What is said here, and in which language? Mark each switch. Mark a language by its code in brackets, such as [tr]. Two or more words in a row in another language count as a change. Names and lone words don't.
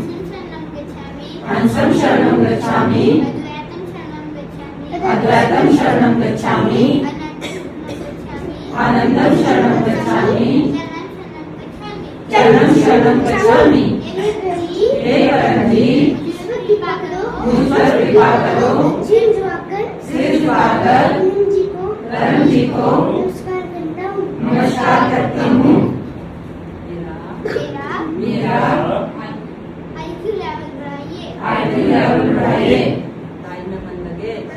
[pi] हंसं शरणं गच्छामि, अद्वैतं शरणं गच्छामि, आनंदं शरणं गच्छामि, चरणं शरणं गच्छामि। [hi] हे परमजी, मुझ पर कृपा करो, सिर झुकाकर परम जी को नमस्कार करती हूँ। मेरा [en] IQ level [hi] बढ़ाइए, पढ़ाई में मन लगे,